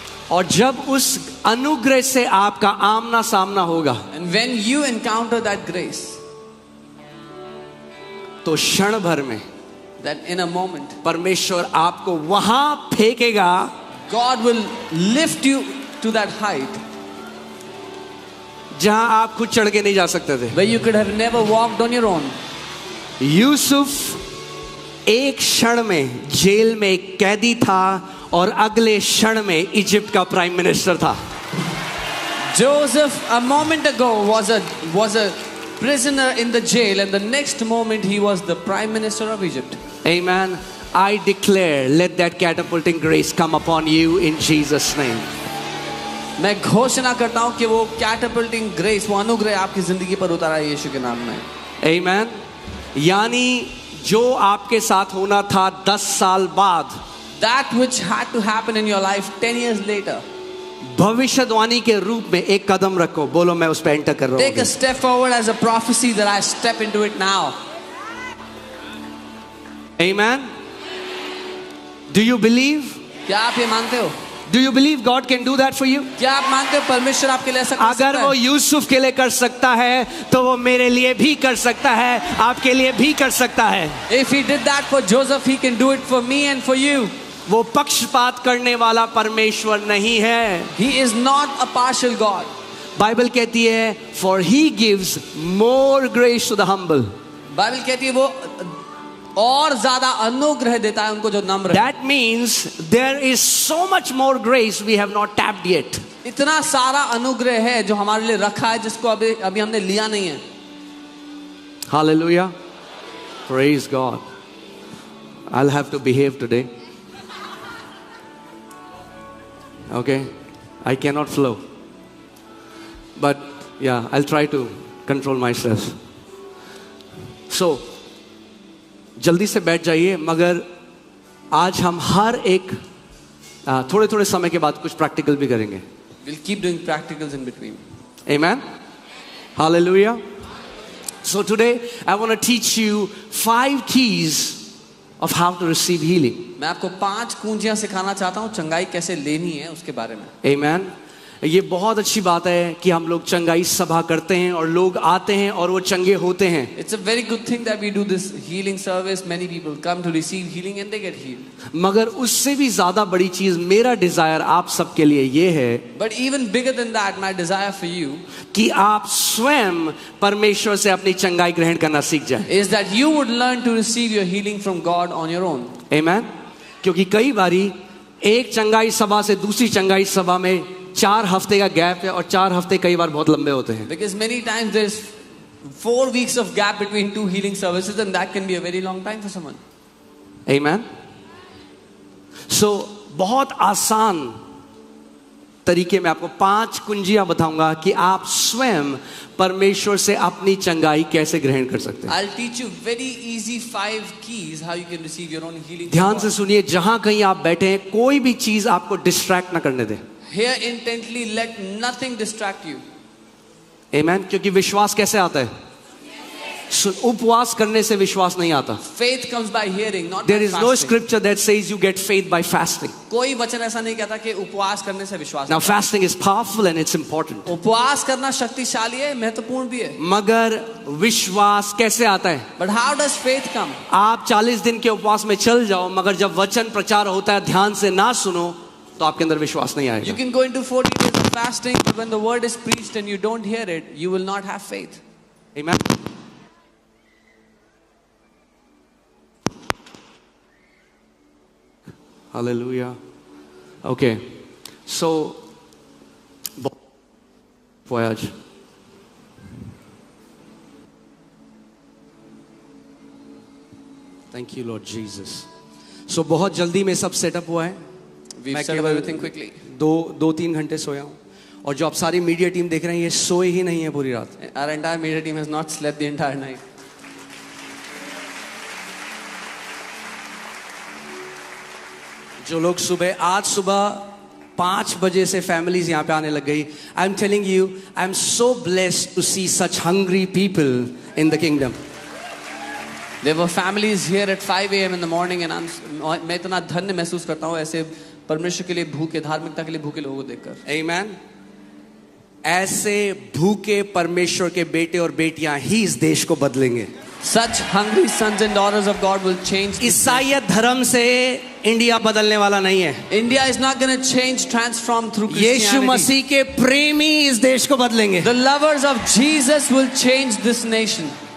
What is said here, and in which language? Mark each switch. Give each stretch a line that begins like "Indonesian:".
Hindi: और जब उस अनुग्रह से आपका आमना सामना होगा,
English: And when you encounter that grace,
Hindi: तो क्षण भर में
English: that in a moment
Hindi: परमेश्वर आपको वहां फेंकेगा,
English: God will lift you to that height
Hindi: जहां आप खुद चढ़ के नहीं जा सकते थे।
English: where you could have never walked on your own.
Hindi: Yusuf एक क्षण में जेल में एक कैदी था और अगले क्षण में इजिप्ट का प्राइम मिनिस्टर था।
English: Joseph a moment ago was a prisoner in the jail and the next moment he was the prime minister of Egypt. Amen. I declare, let that catapulting grace come upon you in Jesus' name.
Hindi: मैं घोषणा करता हूं कि वो
English: catapulting grace,
Hindi: वो अनुग्रह आपकी जिंदगी पर उतारा है यीशु के नाम में।
English: Amen.
Hindi: यानी जो आपके साथ होना था 10 साल बाद,
English: That which had to happen in your life 10 years later.
Hindi: भविष्यवाणी के रूप में एक कदम रखो, बोलो मैं उस पे एंटर कर रहा
English: Take a
Hindi: हूँ।
English: step forward as a prophecy that I step into it now. Amen. Do you believe?
Hindi: क्या आप ये मानते हो?
English: Do you believe God can do that for you?
Hindi: क्या आप मानते हो परमेश्वर आपके लिए ऐसा कर सकता अगर वो है? यूसुफ के लिए कर सकता है तो वो मेरे लिए भी कर सकता है, आपके लिए भी कर सकता है।
English: If he did that for Joseph, he can do it for me and for you.
Hindi: वो पक्षपात करने वाला परमेश्वर नहीं है।
English: He is not a partial God.
Hindi: Bible कहती है
English: for he gives more grace to the humble.
Hindi: Bible कहती है वो और ज्यादा अनुग्रह देता है उनको जो नम्र है।
English: That means there is so much more grace we have not tapped yet.
Hindi: इतना सारा अनुग्रह है जो हमारे लिए रखा है जिसको अभी हमने लिया नहीं है।
English: Hallelujah. Praise God. I'll have to behave today. Okay, I cannot flow, but yeah, I'll try to control myself.
Hindi: सो जल्दी से बैठ जाइए, मगर आज हम हर एक थोड़े थोड़े समय के बाद कुछ प्रैक्टिकल भी करेंगे.
English: We'll keep doing practicals in between. Amen. Hallelujah. So today I want to teach you 5 keys of how to receive healing.
Hindi: मैं आपको 5 कुंजियां सिखाना चाहता हूँ चंगाई कैसे लेनी है उसके बारे में.
English: Amen.
Hindi: ये बहुत अच्छी बात है कि हम लोग चंगाई सभा करते हैं और लोग आते हैं और वो चंगे होते हैं.
English: It's a very good thing that we do this healing service. Many people come to receive healing and they get healed.
Hindi: मगर उससे भी ज्यादा बड़ी चीज मेरा डिजायर आप सबके लिए ये है
English: But even bigger than that, my desire for you
Hindi: कि आप स्वयं परमेश्वर से अपनी चंगाई ग्रहण करना सीख जाएं.
English: is that you would learn to receive your healing from God on your own. Amen.
Hindi: क्योंकि कई बारी एक चंगाई सभा से दूसरी चंगाई सभा में 4 हफ्ते का गैप है और 4 हफ्ते कई बार बहुत लंबे होते हैं.
English: Because many times there's 4 weeks of gap between 2 healing services, and that can be a very long time for someone. Amen.
Hindi: So बहुत आसान तरीके में आपको 5 कुंजियां बताऊंगा कि आप स्वयं परमेश्वर से अपनी चंगाई कैसे ग्रहण कर सकते हैं.
English: I'll teach you very easy 5 keys how you can receive your own healing.
Hindi: ध्यान से सुनिए, जहां कहीं आप बैठे हैं कोई भी चीज आपको डिस्ट्रैक्ट ना करने दे.
English: Hear intently, let nothing distract you. Amen.
Hindi: क्योंकि विश्वास कैसे आता है? उपवास करने से विश्वास नहीं आता.
English: Faith comes by hearing, not There by is no fasting. scripture that says you get faith by fasting.
Hindi: कोई वचन ऐसा नहीं कहता कि उपवास करने से विश्वास.
English: Now fasting is powerful and it's important.
Hindi: उपवास करना शक्तिशाली है, महत्वपूर्ण भी है. मगर विश्वास कैसे आता है?
English: But how does faith come?
Hindi: आप 40 दिन के उपवास में चल जाओ, मगर जब वचन प्रचार होता है ध्यान से ना सुनो तो आपके अंदर विश्वास नहीं
English: You
Hindi: आएगा.
English: can go into 40 days of fasting, but when the word is preached and you don't hear it, you will not have faith. Amen. Hallelujah. Okay. So voyage. Thank you Lord Jesus.
Hindi: So बहुत जल्दी में सब setup हुआ है.
English: We've
Hindi: मैं
English: set up
Hindi: केवल
English: everything quickly.
Hindi: 2-3 घंटे सोया हूँ. और जो आप सारी मीडिया टीम देख रहे हैं ये सोए ही नहीं है पूरी रात.
English: Our entire media team has not slept the entire night.
Hindi: जो लोग आज सुबह 5 बजे से फैमिलीज यहाँ पे आने लग गई.
English: I am telling you, I am so blessed to see such hungry people in the kingdom. There were families here at 5 a.m. in the morning, and
Hindi: मैं इतना धन्य महसूस करता हूँ ऐसे परमेश्वर के लिए भूखे, धार्मिकता के लिए भूखे लोगों को देखकर. आमीन. ऐसे भूखे परमेश्वर के बेटे और बेटियां ही इस देश को बदलेंगे.
English: Such hungry sons and daughters of God will change.
Hindi: ईसाईयत धर्म से इंडिया बदलने वाला नहीं है.
English: India is not going to change, transform through Christianity.
Hindi: यीशु मसीह के प्रेमी इस देश को बदलेंगे.
English: The lovers of Jesus will change this nation.